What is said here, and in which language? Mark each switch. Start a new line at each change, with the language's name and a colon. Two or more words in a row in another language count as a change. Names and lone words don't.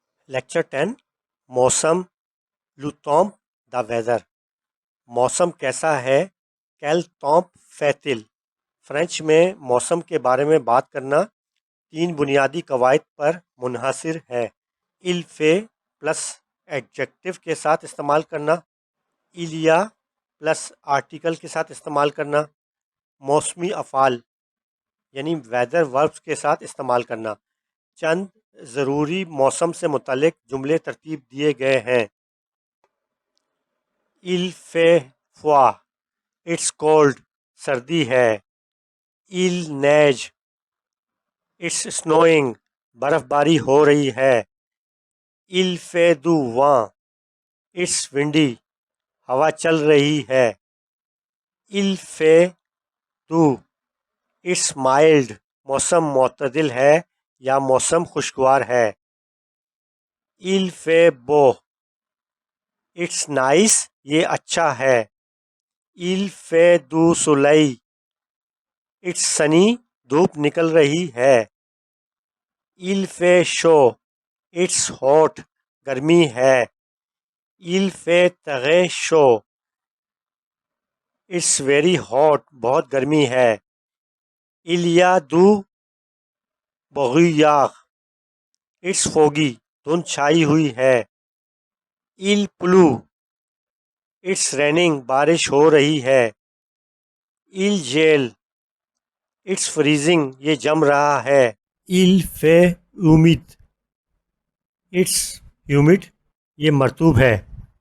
Urdu: لیکچر 10 موسم لوتوم دا ویدر موسم کیسا ہے
French: quel temps fait-il
Urdu: فرینچ میں موسم کے بارے میں بات کرنا 3 بنیادی قواعد پر منحصر ہے
French: il fait
English: plus adjective
Urdu: کے ساتھ استعمال کرنا
French: il y a
English: plus article
Urdu: کے ساتھ استعمال کرنا موسمی افعال یعنی
English: weather verbs
Urdu: کے ساتھ استعمال کرنا چند ضروری موسم سے متعلق جملے ترتیب دیے گئے ہیں
French: il fait froid
English: it's cold
Urdu: سردی ہے
French: il neige
English: it's snowing
Urdu: برف باری ہو رہی ہے
French: il fait du vent
English: it's windy
Urdu: ہوا چل رہی ہے
French: il fait
Urdu: doux
English: it's mild
Urdu: موسم معتدل ہے یا موسم خوشگوار ہے
French: il fait beau
English: it's nice
Urdu: یہ اچھا ہے
French: il fait du soleil
English: it's sunny
Urdu: دھوپ نکل رہی ہے
French: il fait chaud
English: it's hot
Urdu: گرمی ہے
French: il fait très chaud
English: it's very hot
Urdu: بہت گرمی ہے
French: il y a du brouillard
English: it's foggy
Urdu: دھند چھائی ہوئی ہے
French: il pleut
English: it's raining
Urdu: بارش ہو رہی ہے
French: il gèle
English: it's freezing
Urdu: یہ جم رہا ہے
French: il fait humide
English: it's humid
Urdu: یہ مرطوب ہے